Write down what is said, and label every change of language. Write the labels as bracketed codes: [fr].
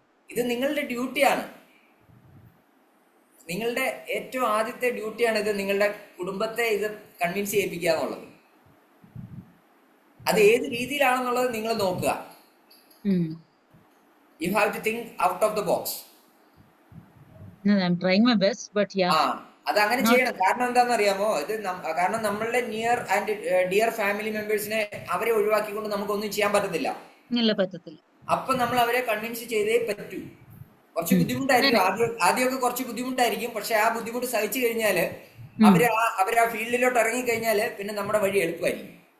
[ml] ഇത് നിങ്ങളുടെ ഡ്യൂട്ടിയാണ്. നിങ്ങളുടെ ഏറ്റവും ആദ്യത്തെ ഡ്യൂട്ടിയാണ് ഇത്. നിങ്ങളുടെ കുടുംബത്തെ ഇത് കൺവിൻസ് ചെയ്യിപ്പിക്കുക എന്നുള്ളത്. അത് ഏത് രീതിയിലാണെന്നുള്ളത് നിങ്ങൾ നോക്കുക. [en] You have to think out of the box. No, I'm trying my best, but yeah. [ml] അത് അങ്ങനെ [en] Not [ml] ചെയ്യണം. കാരണം എന്താണെന്ന് അറിയാമോ? ഇത് കാരണം നമ്മളുടെ [en] near and dear [ml] ഫാമിലി മെമ്പേഴ്സിനെ അവരെ ഒഴിവാക്കിക്കൊണ്ട് നമുക്കൊന്നും ചെയ്യാൻ പറ്റത്തില്ല. ഇല്ല പറ്റത്തില്ല. അപ്പൊ നമ്മൾ അവരെ കൺവിൻസ് ചെയ്തേ പറ്റൂ. കുറച്ച് ബുദ്ധിമുട്ടായിരിക്കും, ആദ്യമൊക്കെ കുറച്ച് ബുദ്ധിമുട്ടായിരിക്കും. പക്ഷെ ആ ബുദ്ധിമുട്ട് സഹിച്ചു കഴിഞ്ഞാല് അവര് ആ ഫീൽഡിലോട്ട് ഇറങ്ങിക്കഴിഞ്ഞാല് പിന്നെ നമ്മുടെ വഴി എളുപ്പമായിരിക്കും.